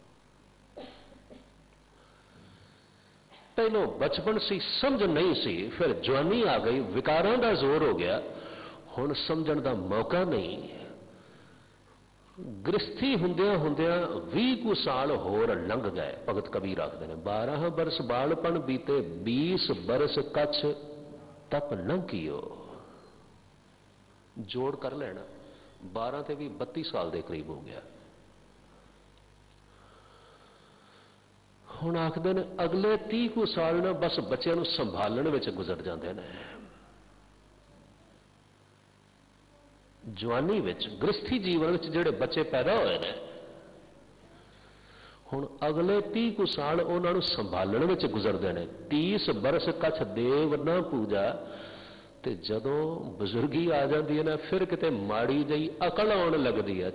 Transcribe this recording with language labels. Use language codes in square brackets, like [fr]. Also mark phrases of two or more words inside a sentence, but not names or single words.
[pa] ਪਹਿਲੋਂ ਬਚਪਨ ਸੀ, ਸਮਝ ਨਹੀਂ ਸੀ, ਫਿਰ ਜਵਾਨੀ ਆ ਗਈ, ਵਿਕਾਰਾਂ ਦਾ ਜ਼ੋਰ ਹੋ ਗਿਆ, ਹੁਣ ਸਮਝਣ ਦਾ ਮੌਕਾ ਨਹੀਂ। ਗ੍ਰਿਹਸਤੀ ਹੁੰਦਿਆਂ ਹੁੰਦਿਆਂ 20 ਕੁਝ ਸਾਲ ਹੋਰ ਲੰਘ ਗਏ। ਭਗਤ ਕਬੀਰ ਆਖਦੇ ਨੇ [hi] 12 बरस बालपन बीते, 20 बरस कछ तप न कियो। [pa] ਜੋੜ ਕਰ ਲੈਣਾ, 12 ਤੇ ਭੀ 32 ਸਾਲ ਕੇ ਕਰੀਬ ਹੋ ਗਿਆ। ਹੁਣ ਆਖਦੇ ਨੇ ਅਗਲੇ 30 ਕੁਝ ਸਾਲ ਨਾ ਬਸ ਬੱਚੋਂ ਕੋ ਸੰਭਾਲਣ ਵਿਚ [hi] गुजर जाते हैं। [pa] ਜਵਾਨੀ ਵਿਚ, ਗ੍ਰਿਹਸਤੀ ਜੀਵਨ ਵਿਚ ਜਿਹੜੇ ਬੱਚੇ ਪੈਦਾ ਹੋਏ ਨੇ, ਹੁਣ ਅਗਲੇ 30 ਕੁਝ ਸਾਲ ਉਨ੍ਹਾਂ ਨੂੰ ਸੰਭਾਲਣ ਵਿਚ ਗੁਜ਼ਰਦੇ ਨੇ। [hi] 30 बरस कछ देव न पूजा, [pa] ਤੇ ਜਦੋਂ ਬਜ਼ੁਰਗੀ ਆ ਜਾਤੀ ਹੈ ਨਾ, ਫਿਰ ਕਿਤੇ ਮਾੜੀ ਜਿਹੀ ਅਕਲ ਆਉਣ ਲਗਦੀ ਹੈ।